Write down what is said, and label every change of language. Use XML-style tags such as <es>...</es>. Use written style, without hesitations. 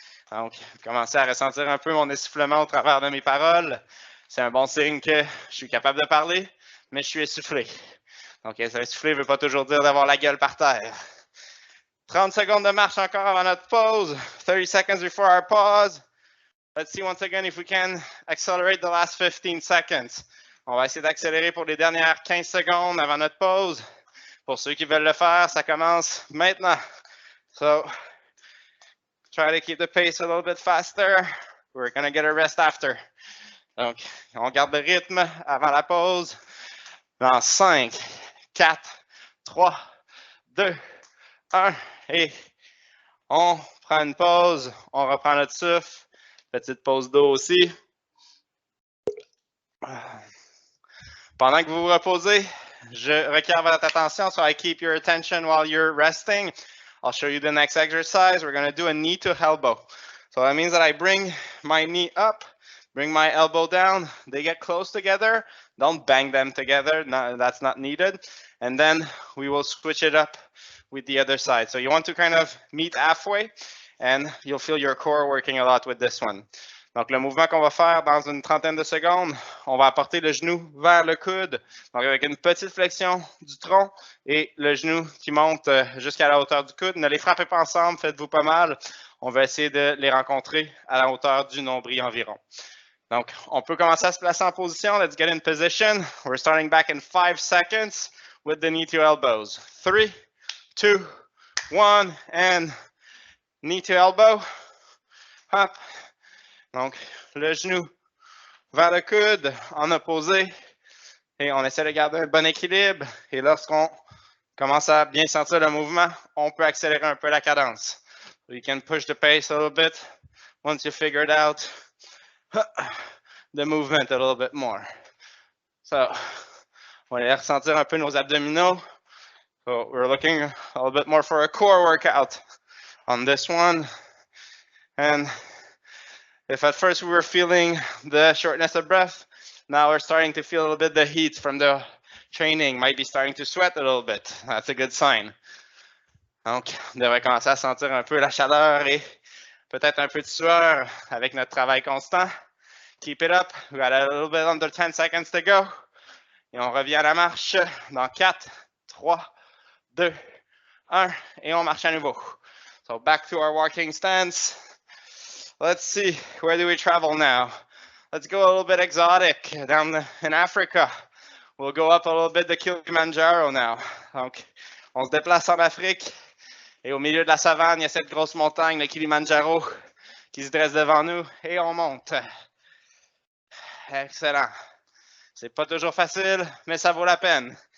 <fr>Donc, commencez à ressentir un peu mon essoufflement au travers de mes paroles. C'est un bon signe que je suis capable de parler, mais je suis essoufflé. Donc, être essoufflé ne veut pas toujours dire d'avoir la gueule par terre. 30 secondes de marche encore avant notre pause.</fr> <en>30 seconds before our pause. Let's see once again if we can accelerate the last 15 seconds.</en> <fr>On va essayer d'accélérer pour les dernières 15 secondes avant notre pause. Pour ceux qui veulent le faire, ça commence maintenant.</fr> <en>So, try to keep the pace a little bit faster. We're going to get a rest after.</en> <fr>Donc, on garde le rythme avant la pause. Dans 5, 4, 3, 2, 1. Et on prend une pause. On reprend notre souffle. Petite pause d'eau aussi. Pendant que vous vous reposez, je requiers votre attention.</fr> <en>So I keep your attention while you're resting. I'll show you the next exercise. We're going to do a knee to elbow. So that means that I bring my knee up, bring my elbow down. They get close together. Don't bang them together. No, that's not needed. And then we will switch it up with the other side. So you want to kind of meet halfway and you'll feel your core working a lot with this one.</en> <fr>Donc, le mouvement qu'on va faire dans une trentaine de secondes, on va apporter le genou vers le coude. Donc, avec une petite flexion du tronc et le genou qui monte jusqu'à la hauteur du coude. Ne les frappez pas ensemble, faites-vous pas mal. On va essayer de les rencontrer à la hauteur du nombril environ. Donc, on peut commencer à se placer en position.</fr> <en>Let's get in position. We're starting back in 5 seconds with the knee to elbows. 3, 2, 1, and knee to elbow. Hop.</en> <fr>Donc, le genou vers le coude en opposé. Et on essaie de garder un bon équilibre. Et lorsqu'on commence à bien sentir le mouvement, on peut accélérer un peu la cadence.</fr> <en>So you can push the pace a little bit once you figure it out. The movement a little bit more.</en> <fr>So, on va aller ressentir un peu nos abdominaux.</fr> <en>So, we're looking a little bit more for a core workout on this one. And if at first we were feeling the shortness of breath, now we're starting to feel a little bit the heat from the training, might be starting to sweat a little bit. That's a good sign.</en> <fr>Donc, on devrait commencer à sentir un peu la chaleur et peut-être un peu de sueur avec notre travail constant.</fr> <en>Keep it up. We got a little bit under 10 seconds to go.</en> <fr>Et on revient à la marche dans 4, 3, 2, 1. Et on marche à nouveau.</fr> <en>So back to our walking stance. Let's see, where do we travel now? Let's go a little bit exotic down in Africa. We'll go up a little bit the Kilimanjaro now.</en> <fr>Donc, on se déplace en Afrique. Et au milieu de la savane, il y a cette grosse montagne, le Kilimanjaro, qui se dresse devant nous. Et on monte. Excellent. C'est pas toujours facile, mais ça vaut la peine.</fr>